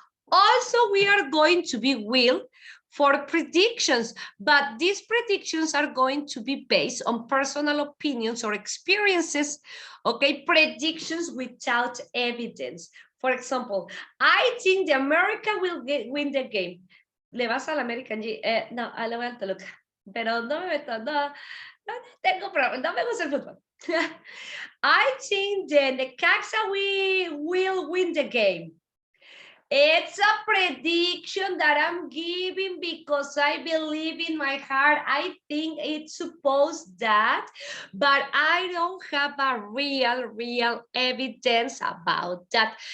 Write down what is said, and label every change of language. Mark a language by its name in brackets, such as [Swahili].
[English] Also, we are going to be will for predictions, but these predictions are going to be based on personal opinions or experiences, okay? Predictions without evidence. For example, I think the America will win the game. [Spanish] ¿Le vas al American? No, le voy al Toluca. Pero no me meto, no tengo problema, no me gusta el fútbol. [English] I think the Necaxa will win the game. It's a prediction that I'm giving because I believe in my heart. I think it's supposed that, but I don't have a real evidence about that.